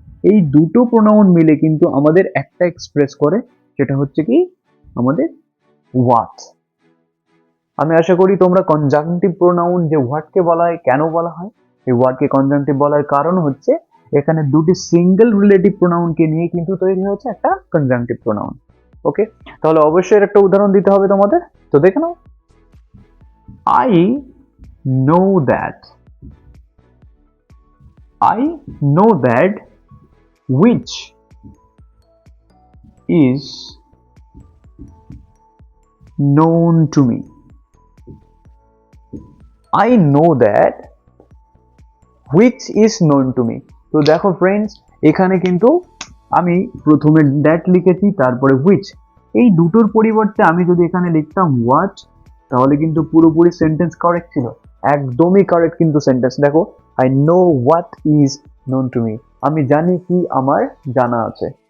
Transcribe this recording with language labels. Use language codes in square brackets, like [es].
[bn] এই দুটো প্রোনাউন মিলে কিন্তু আমাদের একটা এক্সপ্রেস করে, সেটা হচ্ছে কি আমাদের হোয়াট। আমি আশা করি তোমরা কনজাংটিভ প্রোনাউন যে ওয়ার্ডকে বলা হয়, কেন বলা হয় এই ওয়ার্ডকে কনজাংটিভ বলার কারণ হচ্ছে এখানে দুটি সিঙ্গেল রিলেটিভ প্রোনাউনকে নিয়ে কিন্তু তৈরি হচ্ছে একটা কনজাংটিভ প্রোনাউন। ওকে, তাহলে অবশ্যই এর একটা উদাহরণ দিতে হবে তোমাদের। তো দেখে নাও, [en] I know that, I know that which is known to me. I know that which is known to me. [bn] তো দেখো ফ্রেন্ডস, এখানে কিন্তু আমি প্রথমে দ্যাট লিখেছি, তারপরে which। এই দুটোর পরিবর্তে আমি যদি এখানে লিখতাম what, তাহলে কিন্তু পুরোপুরি সেন্টেন্স কারেক্ট ছিল, একদমই কারেক্ট কিন্তু সেন্টেন্স। [en] দেখো, I know what is known to me, [bn] আমি জানি কি আমার জানা আছে।